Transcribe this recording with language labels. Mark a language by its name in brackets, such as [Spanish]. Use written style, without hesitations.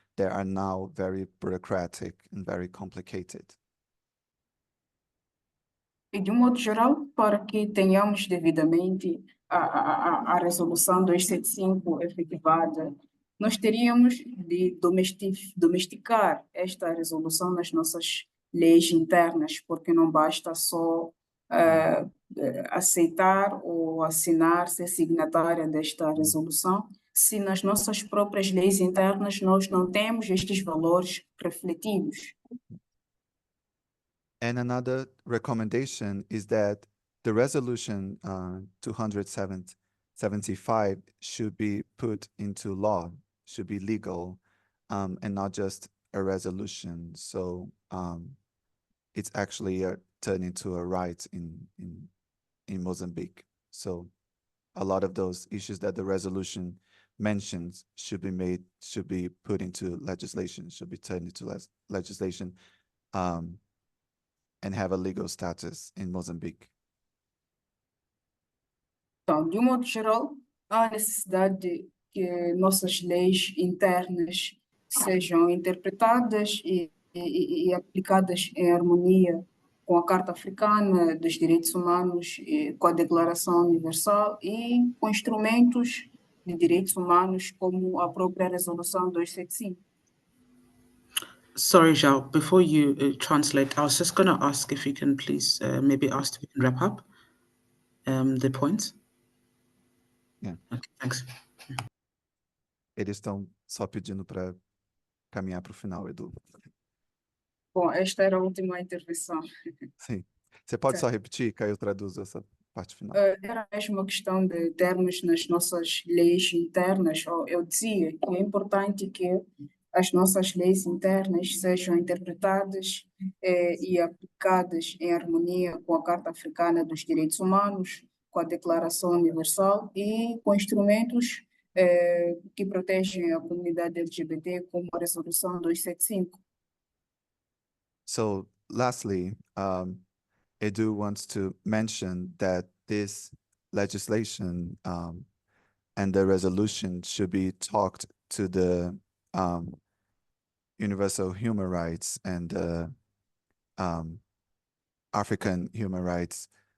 [English] They are now very bureaucratic and very complicated. [Portuguese] E de um modo geral, para que tenhamos devidamente a resolução 275 efetivada, nós teríamos de domesticar esta resolução nas nossas leis internas, porque não basta só aceitar ou assinar, ser signatária desta resolução, se nas nossas próprias leis internas nós não temos estes valores refletidos. [English] And another recommendation is that the resolution 275 should be put into law, should be legal, and not just a resolution. So it's actually turned into a right in Mozambique. So a lot of those issues that the resolution mentions should be put into legislation, should be turned into legislation, and have a legal status in Mozambique. [Portuguese] Então, de um modo geral, há necessidade de que nossas leis internas sejam interpretadas e aplicadas em harmonia com a Carta Africana dos Direitos Humanos, com a Declaração Universal e com instrumentos de direitos humanos como a própria Resolução 275. [English] Sorry, Zhao, before you translate, I was just going to ask if you can please maybe ask if we can wrap up the points. Yeah. Okay, thanks. [Portuguese] Eles estão só pedindo para caminhar para o final, Edu. Bom, esta era a última intervenção. Sim. Você pode só repetir, que aí eu traduzo essa parte final. Era mesmo uma questão de termos nas nossas leis internas. Eu dizia que é importante que as nossas leis internas sejam interpretadas e aplicadas em harmonia com a Carta Africana dos Direitos Humanos, com a Declaração Universal e com instrumentos que protegem a comunidade LGBT, como a Resolução 275. [English] So lastly, Edu wants to mention that this legislation and the resolution should be talked to the universal human rights and African human rights.